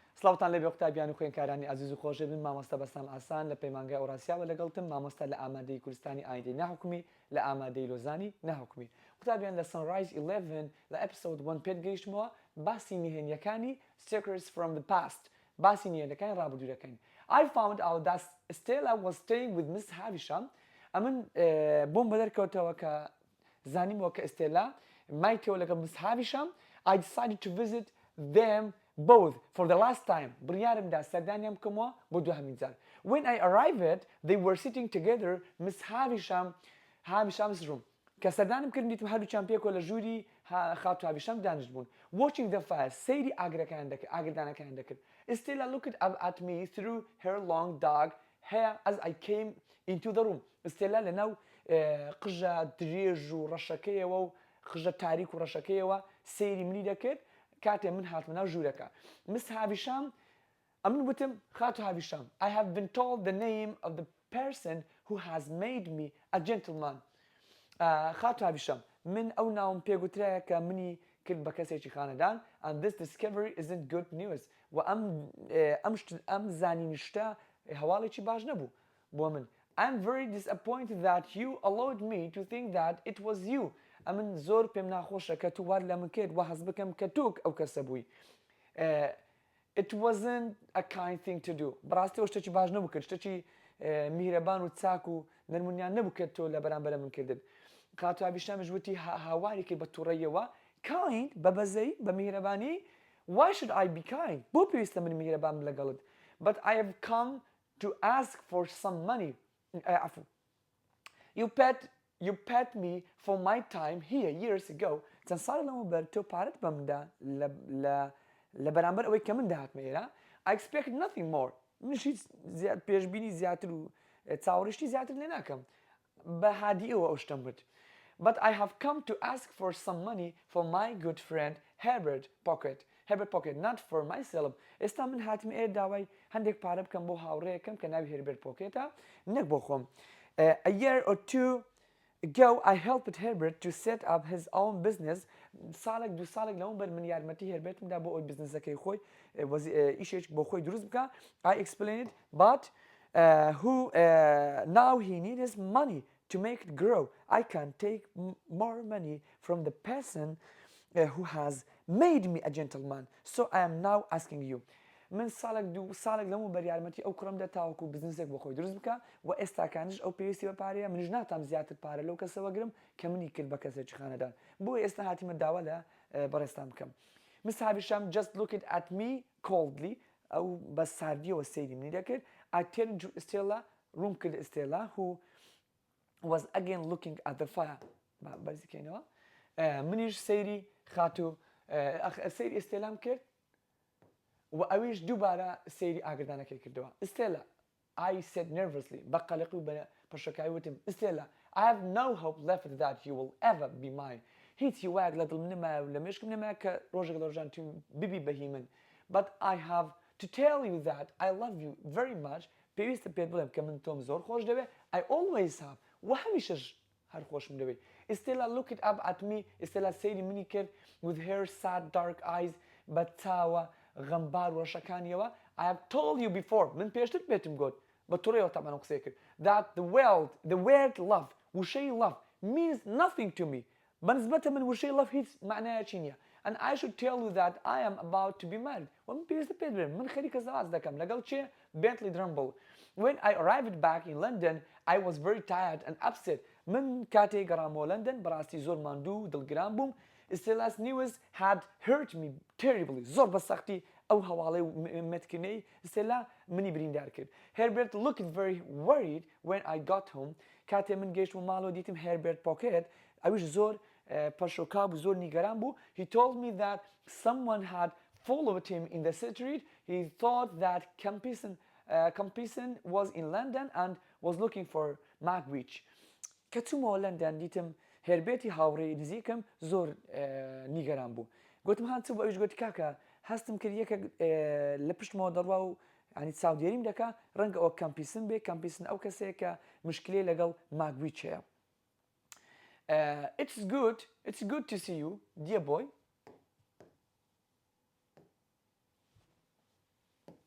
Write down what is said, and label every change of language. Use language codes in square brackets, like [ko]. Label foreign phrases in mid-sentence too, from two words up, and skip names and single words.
[ckb] سڵاوتان لەبێ قوتابیان و خوێنکارانی عزیز و خۆشە بن مامۆستا بەسام ئاسان لە پەیمانگای ئەوڕاسیاوە لەگەڵتم مامۆستا لە ئامادەی کوردستانی ئایندەی ناحکومی لە ئامادەی لۆزانی ناحکومی قوتابیان لە سنرایز 11 لە ئەپیسۆد 1 پێت گەیشتمەوە باسی نهێنیەکانی [en] stickers from the past [ckb] باسی نهێنیەکانی ڕابردوورەکەین [en] I found out that Stella was staying with Miss Havisham [ckb] ئەمن بۆم بەدەرکەوتەوە کە زانیمەوە کە ئێستێلا مایتەوە لەگەڵ Miss Havisham [en] I decided to visit them both for the last time. [ckb] بڕیارمدا سەردانیان بکەمەوە بۆ دوهەمین جار. [en] When I arrived, they were sitting together, Miss Havisham's room. [ckb] کە سەردانم کردم دیتم هەردووچیان پێکەوە لە ژووری خاتو هاویشام دانیشت بوون. [en] Watching the fire, [ckb] سەیری ئاگردانەکان دەکرد. [en] Stella looked up at me through her long dark hair as I came into the room. [ckb] Stella لەناو قژە درێژ و ڕەشەکەیەوە و قژە تاریک و ڕەشەکەیەوە سەیری منی دەکرد کاتێ من هاتمە ناو ژوورەکە. [en] Miss Havisham [ckb] ئەمن وتم خاتو هاویشام [en] I have been told the name of the person who has made me a gentleman. [ckb] خاتو هاویشام من ئەو ناوم پێگوترایە کە منی کرد بە کەسێکی خانەدان [en] and this discovery isn't good news [ckb] و ئەم زانینیشتە هەواڵێکی باش نەبوو بۆ من. [en] I'm very disappointed that you allowed me to think that it was you. [ckb] ئەمن زۆر پێم ناخۆشە کە تو وار لە من کرد و حەز بکەم کە توک ئەو کەسە بووی. [en] It wasn't a kind thing to do. [ckb] بەڕاستیەوە شتێکی باش نەبوو کرد شتێکی میهرەبان و چاک و نەرمونیان نەبوو کە تۆ لە بەرامبەرە من کردت. خاتو هاویشامیش وتی هاواری کرد بە تووڕەیەوە kind بە بەزەی بە میهرەبانی [en] why should I be kind [ckb] بۆ پێویستە من میهرەبان لەگەڵت [en] but I have come to ask for some money. You paid me for my time here years ago. [ckb] چەند ساڵ لەمەوبەر تۆ پارەت بە مندا لە بەرامبەر ئەوەی کە من داهاتمە ئێرە. [en] I expect nothing more. [ckb] منش هیچ پێشبینی زیاتر و چاوەڕیشتی زیاتر لێ ناکەم. بە هادیەوە ئەو شتم کرد. [en] But I have come to ask for some money for my good friend Herbert Pocket, not for myself. [ckb] ئێستا من هاتمە ئێرە داوای هەندێک پارە بکەم بۆ هاوڕێیەکەم کە ناوی هێربێرت پۆکێتە نەک بۆ خۆم. [en] A year or two ago I helped Herbert to set up his own business. [ckb] ساڵێک دو ساڵێک لەوەبەر من یارمەتی هێربێتمدا بۆ ئەوی بزنسەکەی خۆی ئیشێک بۆ خۆی دروست بکە. [en] I explained but now he needs money to make it grow. I can take more money from the person who has made me a gentleman. So I am now asking you. [ckb] من ساڵێک لەمەوبەر یارمەتی ئەو کوڕم دەتاوەکو بزنسێک بۆ خۆی دروست بکە و ئێستاکانش ئەو پێویستی بە پارەیە منیش ناتام زیاتر پارە لەو کەسەوە گرم کە منی کرد بە کەسێکی خانەدان بۆ ئێستا هاتیمە داوا لە بەڕێستان بکەم. [en] Miss Havisham just looked at me coldly [ckb] ئەو بە ساردیەوە سەیری منی دەکرد. [en] I turned to Stella [ckb] ڕوون کرد [en] Stella who was again looking at the fire. [ckb] بەرزیکەینەوە منیش سەیری خاتو سەیری ئێستێلام کرد و ئەویش دووبارە سەیری ئاگردانەکەی کردەوە. [en] Stella, I said nervously [ckb] بەقەلقی و بە پەشەکایی وتم [en] Stella, I have no hope left that you will ever be mine. [ckb] هیچی وایەک لە دڵم نەمایە و لە مێشکم نەمایە کە ڕۆژێک لە ڕۆژان تو ببی بەهی من. [en] But I have to tell you that I love you very much. [ckb] پێویستە پێت بڵێم کە من تۆم زۆر خۆش دەوێت. I always have و هەمیشەش هەر خۆشم دەوێت. [en] Stella looked up at me. Stella [ckb] سەیری منی کرد [en] with her sad dark eyes [ckb] بە چاوە غەمبار ڕۆشەکانیەوە. [en] I have told you before [ckb] من پێشتر پێتم گوت بە تووڕێەوە تامان قسەی کرد [en] that the word love وشەی love means nothing to me. [ckb] بەنسبەتە من وشەی love هیچ معنایەکی نییە. [en] And I should tell you that I am about to be married. [ckb] و من پێویستە پێت بڵێم من خەریکە زەواج دەکەم لەگەڵ چێ Bentley Drumble. [en] When I arrived back in London I was very tired and upset. [ckb] من کاتێک گەڕامەوە لەندەن بەڕاستی زۆر ماندوو و دڵگران بووم. [en] Stella's news had hurt me terribly. [ckb] زۆر بە سەختی ئەو هەواڵەی مەتکردنەی Stella منی بریندار کرد. [en] Herbert looked very worried when I got home. [ckb] کاتێ من گەیشتم ماڵەوە دیتم Herbert Pocket ئەویش زۆر پەشۆکاو بوو زۆر نیگەران بوو. [en] He told me that someone had followed him in the street. He thought that Compison was in London and was looking for Magwitch. [ckb] کە چوومەوە لەندەن دیتم هێربێتی هاوڕێی نزیکم زۆر نیگەران بوو. گوتم هاتچوو بە ئەویش گوتی کاکە هەستم کرد یەکە لە پشتمەوە دەڕوا و ینی چاودێریم دەکا ڕەنگە ئەوە کەمپیسن بێ کەمپیسن ئەو کەسەیە کە مشکلەی لەگەڵ ماگویچ هەیە. [en] It's good to see you, dear boy.